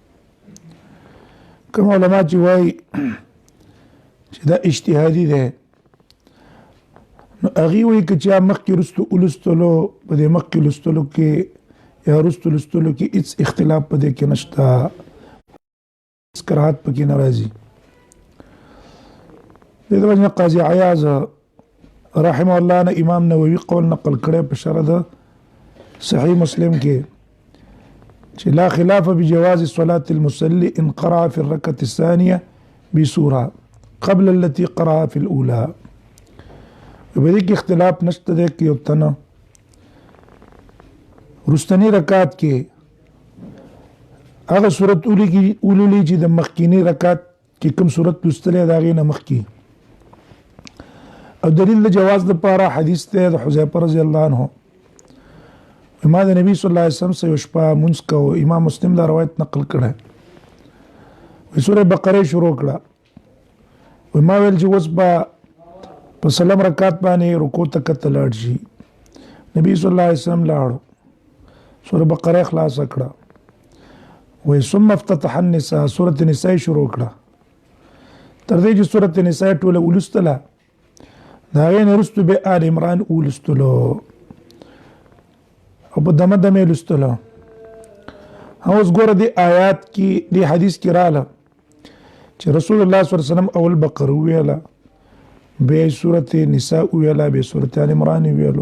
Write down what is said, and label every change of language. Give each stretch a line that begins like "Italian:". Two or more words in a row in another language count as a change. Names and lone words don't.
Pashto: کوم علما چې وایي چې دا اجتهادي دی نو هغې وایي که چا مخکې وروستو ولوستلو په دې مخکې لوستلو کې یا وروستو لوستلو کې هېڅ اختلاف په دې کې نشته، هېڅ کراهت پکې نه راځي. د دې وجه نه قاضي عیاض
Arabic: رحمه الله
Pashto: نه امام نووي قول نقل کړی په شرح د صحیح مسلم کې چې
Arabic: لا خلاف بجواز صلاة المصلي ان قرأ في الركعة الثانية بسورة قبل التي قرأ في الأولى.
Pashto: په دې کې اختلاف نشته دی که یو تنه وروستني رکعت کې هغه صورت ولولي چې د مخکینی رکعت کې کوم صورت لوستلی د هغې نه مخکې. او دلیل د جواز لپاره حدیث دی د حذیفه
Arabic: رضی الله عنه،
Pashto: ما د نبی
Arabic: صلی الله علیه وسلم
Pashto: سره یو شپه مونځ کوو. امام مسلم دا روایت نقل کړی. وایي سورې بقرې شروع کړه، وایي ما ویل چې اوس به په سلم رکعت باندې رکوع ته کته لاړ شي. نبی
Arabic: صلی الله علیه وسلم
Pashto: لاړو، سورې بقرې خلاصه کړه. وایي
Arabic: ثم افتتح النساء،
Pashto: سورة نساء شروع کړه. تر دې چې سورة نساء ټوله ولوستله د هغې نه وروستو بیا آل عمران ولوستلو او په دمه دمه یې لوستله. اوس ګوره دې آیات کې دې حدیث کې راغله چې رسول الله
Arabic: صلی الله علیه وسلم
Pashto: اول بقره وویله، بیا یې سورة نساء وویله، بیا سورة آل عمران وویلو.